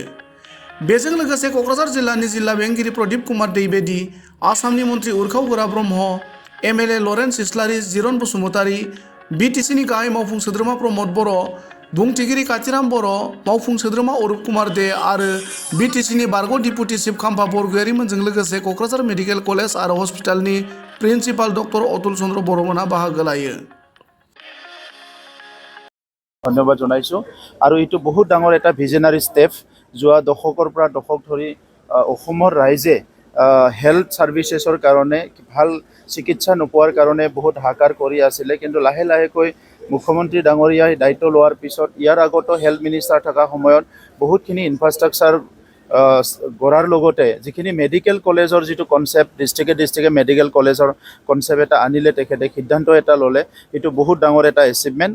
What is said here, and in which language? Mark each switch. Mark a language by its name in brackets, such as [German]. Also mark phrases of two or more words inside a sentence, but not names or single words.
[Bodo] बेजों लोगोसे क'क्राझार जिल्लानि जिल्ला बेंगिरि प्रदीप कुमार दैबेदी, आसामनि मन्थ्रि उर्खाव गोरा ब्रह्म, एमएलए लरेन्स इस्लारि, जिरन बसुमतारी, बिटिसिनि गाहाय मावफुं सोद्रोमा प्रमद बर', बुंथिगिरि काथिराम बर', मावफुं सोद्रोमा अरुप कुमार दे आरो बिटिसिनि बारग' [English] deputy chief [Bodo] खाम्फा बरगयारिमोनजों लोगोसे क'क्राझार [English] medical college [Bodo] आरो हस्पिटालनि प्रिन्सिपाल डक्टर अतुल चन्द्र बर'मोनहा बाहागो लायो। [Assamese] धन्यवाद जनाइছোঁ আৰু এইটো বহুত ডাঙৰ এটা [English] visionary step. [Assamese] যোৱা দশকৰ পৰা দশক ধৰি অসমৰ ৰাইজে [English] health services [Assamese] কাৰণে ভাল চিকিৎসা নোপোৱাৰ কাৰণে বহুত হাহাকাৰ কৰি আছিলে, কিন্তু লাহে লাহেকৈ মুখ্যমন্ত্ৰী ডাঙৰীয়াই দায়িত্ব লোৱাৰ পিছত ইয়াৰ আগতো [English] health minister [Assamese] থকা সময়ত বহুতখিনি ইনফ্ৰাষ্ট্ৰাকচাৰ গঢ়াৰ লগতে যিখিনি [English] medical college [Assamese] যিটো [English] concept district medical college concept [Assamese] এটা আনিলে, তেখেতে সিদ্ধান্ত এটা ল'লে, এইটো বহুত ডাঙৰ এটা এচিভমেণ্ট।